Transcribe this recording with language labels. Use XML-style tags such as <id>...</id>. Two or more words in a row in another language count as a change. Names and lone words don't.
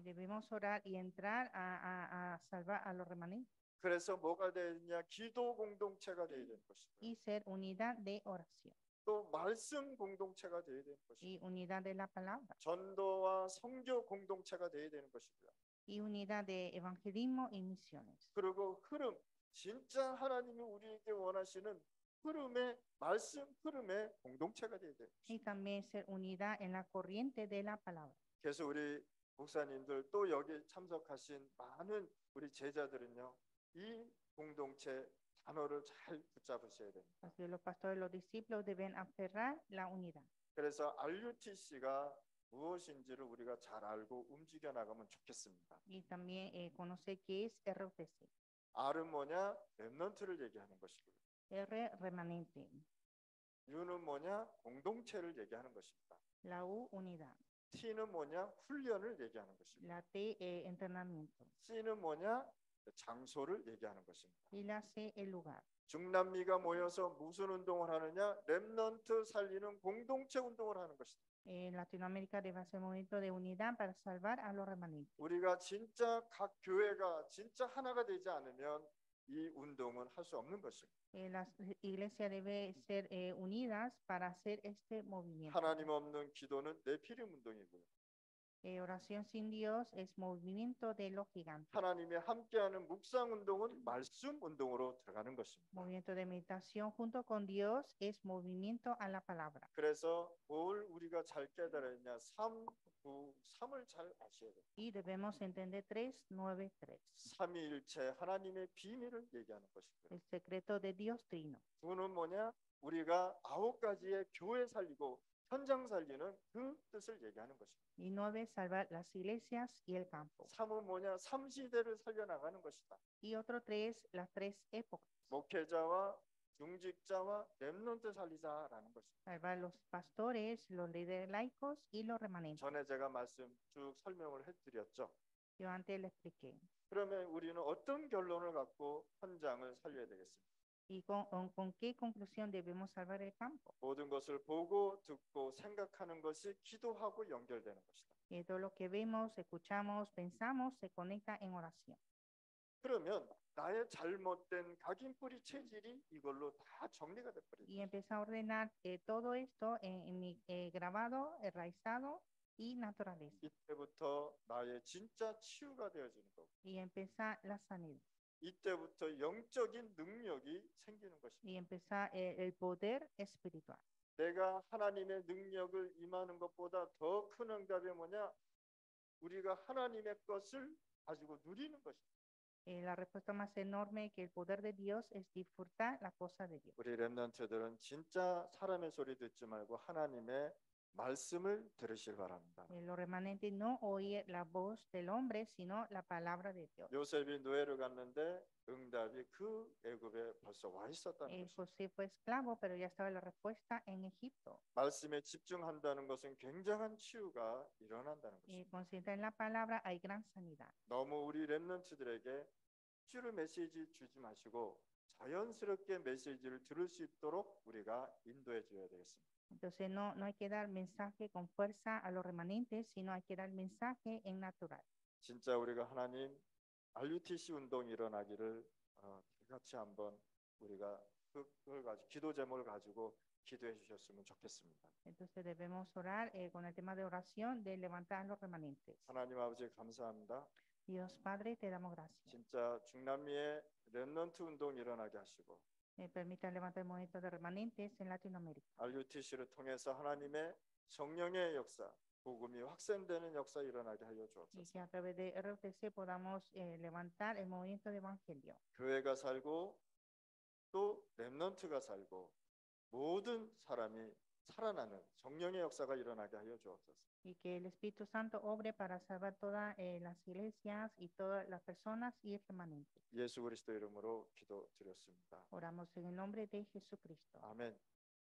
<es>Debemos orar y entrar a salvar a los remanentes</es> <ko>그래서 뭐가 되느냐? 기도 공동체가 되어야 되는 것입니다.</ko> <es>y ser unidad de oración</es> <ko>또 말씀 공동체가 되어야 되는 것입니다.</ko> <es>y unidad de la palabra</es> <ko>전도와 선교 공동체가 되어야 되는 것입니다.</ko> <es>y unidad de evangelismo y misiones.</es> <ko>그리고 흐름, 진짜 하나님이 우리에게 원하시는 흐름의 말씀 흐름의 공동체가 되어야 돼요.</ko> <es>Y también ser unidad en la corriente de la palabra.</es> <ko>그래서 우리 목사님들 또 여기 참석하신 많은 우리 제자들은요, 이 공동체 단어를 잘 붙잡으셔야 됩니다.</ko> <es>Así que los pastores, los discípulos deben aferrar la unidad.</es> <ko>그래서 RUTC가 무엇인지를 우리가 잘 알고 움직여 나가면 좋겠습니다.</ko> <es>Y también conocer qué es RUTC.</es> <ko>R은 뭐냐? 렘넌트를 얘기하는 것이고요.</ko> <es>R, remanente.</es> <ko>U는 뭐냐? 공동체를 얘기하는 것입니다.</ko> <es>La U, unidad.</es> <ko>T는 뭐냐? 훈련을 얘기하는 것입니다.</ko> <es>La T, entrenamiento.</es> <ko>C는 뭐냐? 장소를 얘기하는 것입니다.</ko> <es>Y la C, el lugar.</es> <ko>중남미가 모여서 무슨 운동을 하느냐? 렘넌트 살리는 공동체 운동을 하는 것이다.</ko> <es>En Latinoamérica debe hacer movimiento de unidad para salvar a los remanentes.</es> <ko>우리가 진짜 각 교회가 진짜 하나가 되지 않으면 이 운동은 할 수 없는 것입니다.</ko> <es>Las iglesias deben ser unidas para hacer este movimiento.</es> <ko>하나님 없는 기도는 네피림 운동이고요.</ko> <es>Oración sin Dios es movimiento de los gigantes.</es> <ko>하나님이 함께하는 묵상 운동은 말씀 운동으로 들어가는 것입니다.</ko> <es>Movimiento de meditación junto con Dios es movimiento a la palabra.</es> <ko>그래서 뭘 우리가 잘 깨달았냐? 3, 9, 3을 잘 아셔야 돼요.</ko> <es>Y debemos entender 3, 9, 3.</es> <ko>삼위일체 하나님의 비밀을 얘기하는 것이고요.</ko> <es>El secreto de Dios Trino.</es> <ko>9는 뭐냐? 우리가 9가지의 교회 살리고 현장 살리는 그 뜻을 얘기하는 것입니다.</ko> <es>Y 9, salvar las iglesias y el campo.</es> <ko>3은 뭐냐? 3시대를 살려나가는 것이다.</ko> <es>Y otro 3, las 3 épocas.</es> <ko>목회자와 중직자와 렘넌트 살리자라는 것입니다.</ko> <es>Salvar los pastores, los líderes laicos y los remanentes.</es> <ko>전에 제가 말씀 쭉 설명을 해드렸죠.</ko> <es>Yo antes le expliqué.</es> <ko>그러면 우리는 어떤 결론을 갖고 현장을 살려야 되겠습니까?</ko> <es>¿Y con qué conclusión debemos salvar el campo?</es> <ko>모든 것을 보고 듣고 생각하는 것이 기도하고 연결되는 것이다.</ko> <es>Y todo lo que vemos, escuchamos, pensamos, se conecta en oración.</es> <ko>그러면 나의 잘못된 각인뿌리 체질이 이걸로 다 정리가 돼버립니다.</ko> <es>Y empieza a ordenar todo esto en mi grabado, enraizado y naturaleza.</es> <ko>이때부터 나의 진짜 치유가 되어지는 거고,</ko> <es>Y empieza la sanidad.</es> <ko>이때부터 영적인 능력이 생기는 것입니다.</ko> <es>Y empieza el poder espiritual.</es> <ko>내가 하나님의 능력을 임하는 것보다 더 큰 응답이 뭐냐? 우리가 하나님의 것을 가지고 누리는 것입니다.</ko> <es>La respuesta más enorme que el poder de Dios es disfrutar la cosa de Dios.</es> <ko>우리 렘넌트들은 진짜 사람의 소리 듣지 말고 하나님의 말씀을 들으실 바랍니다.</ko> <es>Los remanentes no oír la voz del hombre, sino la palabra de Dios.</es> <ko>요셉이 노예를 갔는데 응답이 그 애굽에 벌써 와 있었다는 것입니다.</ko> <es>José fue esclavo, pero ya estaba la respuesta en Egipto.</es> <ko>말씀에 집중한다는 것은 굉장한 치유가 일어난다는 Y 것입니다.</ko> <es>consciente en la palabra hay gran sanidad.</es> <ko>너무 우리 렘넌트들에게 치유 메시지 주지 마시고 자연스럽게 메시지를 들을 수 있도록 우리가 인도해 줘야 되겠습니다.</ko> <es>Entonces no hay que dar mensaje con fuerza a los remanentes, sino hay que dar mensaje en natural.</es> <ko>진짜 우리가 하나님 RUTC 운동이 일어나기를 같이 한번 우리가 그걸 가지고 기도 제목을 가지고 기도해 주셨으면 좋겠습니다.</ko> <es>Entonces debemos orar con el tema de oración de levantar a los remanentes.</es> <ko>하나님 아버지 감사합니다.</ko> <es>Dios Padre, te damos gracias.</es> <ko>진짜 중남미에 렘넌트 운동이 일어나게 하시고</ko> <es>Permita levantar el movimiento de remanentes en Latinoamérica.</es> <ko>RUTC를 통해서 하나님의 성령의 역사, 복음이 확산되는 역사 일어나게 하여 Y 주옵소서.</ko> <es>que a través de RUTC podamos levantar el movimiento de evangelio.</es> <ko>교회가 살고 또 렘넌트가 살고 모든 사람이 살아나는 성령의 역사가 일어나게 하여 주옵소서.</ko> <es>Y que el Espíritu Santo obre para salvar todas las iglesias y todas las personas y el remanente.</es> <ko>예수 그리스도 이름으로 기도드렸습니다.</ko> <es>Oramos en el nombre de Jesucristo.</es> <ko>아멘.</ko>